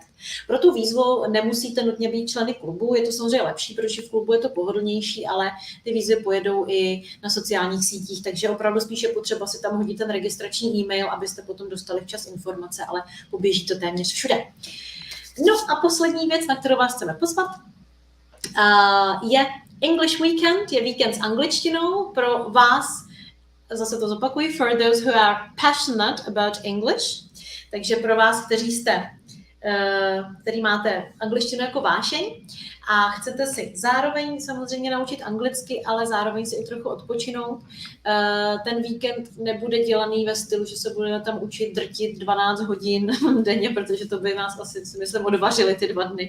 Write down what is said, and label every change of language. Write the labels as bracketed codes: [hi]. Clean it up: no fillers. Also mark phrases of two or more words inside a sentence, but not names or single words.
[cs] Pro tu výzvu nemusíte nutně být členy klubu, je to samozřejmě lepší, protože v klubu je to pohodlnější, ale ty výzvy pojedou i na sociálních sítích, takže opravdu spíše potřeba si tam hodit ten registrační e-mail, abyste potom dostali včas informace, ale poběží to téměř všude. No a poslední věc, na kterou vás chceme pozvat, je English Weekend, je víkend s angličtinou pro vás, zase to zopakuji, [en] for those who are passionate about English, [cs] takže pro vás, který máte angličtinu jako vášeň a chcete si zároveň samozřejmě naučit anglicky, ale zároveň si i trochu odpočinout. Ten víkend nebude dělaný ve stylu, že se budeme tam učit drtit 12 hodin denně, protože to by nás asi, si myslím, odvařili ty 2 dny.